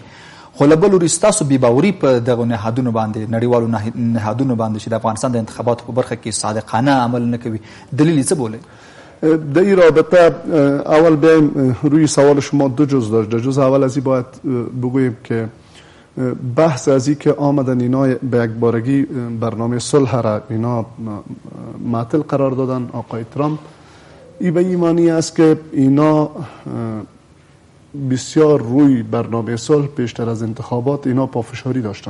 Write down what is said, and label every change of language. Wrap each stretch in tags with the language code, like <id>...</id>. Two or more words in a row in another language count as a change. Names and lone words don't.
<ps>خو له بل وروسته ستاسو بېباوري په دغو نهادونو باندې نړیوالو نهادونو باندې چې د افغانستان د انتخاباتو په برخه کې صادقانه عمل نه کوي، دلیل یې څه بولئ؟</ps> <fa>در این رابطه اول بیایم روی سوال شما دو جز داشت. در جز اول از این باید بگوییم که بحث از این که آمدن اینا به یک بارگی برنامه صلح را اینا معطل قرار دادن آقای ترامپ، این به ایمانی است که اینا بسیار روی برنامه صلح پیشتر از انتخابات اینا پافشاری داشتن.</fa>